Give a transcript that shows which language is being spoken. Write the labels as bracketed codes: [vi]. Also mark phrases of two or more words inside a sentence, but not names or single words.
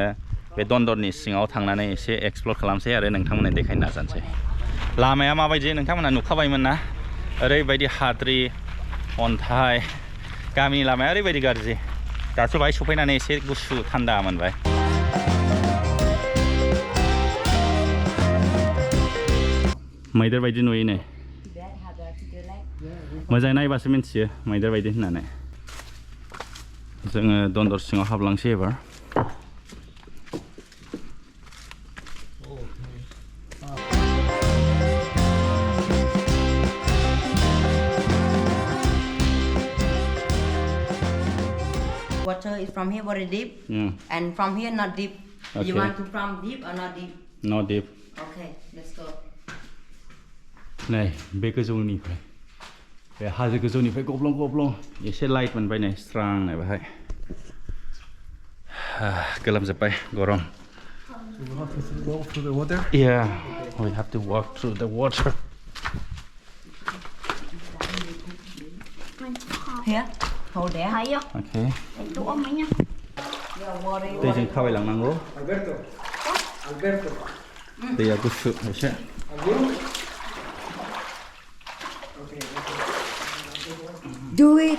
[brx] बे दन्दरनि सिङाव थांनानै एसे एक्सप्लर खालामसै आरो नोंथांमोननो देखायनो नाजानोसै लामाया माबायदि नोंथांमोनहा नुखाबायमोन ना ओरैबायदि हाद्रि अन्थाइ गामिनि लामाया ओरैबायदि गाज्रि दासो बाहाय सफैनानै एसे गुसु थान्दा मोनबाय मैदेर बायदि नुयो नै मोजाङै नायबासो मिन्थियो मैदेर बायदि होननानै जोङो दन्दर सिङाव हाबलांसै एबार [en] Water is from here very deep, and from here not deep. Okay. You want to from deep or not deep? Not deep. Okay, let's go. [brx] नै बे गोजौनिफ्राय बे हाजो गोजौनिफ्राय गब्लं एसे लाइट मोनबाय नै स्रांनो बेहाय गोलोमजोब्बाय गरम. [en] We have to go through the water. Yeah, we have to walk through the water. Here, hold there. Okay. You're worried. [brx] दैजों थाबायलांनांगौ. Alberto. Alberto. दैया गुसु एसे. [en] Do it.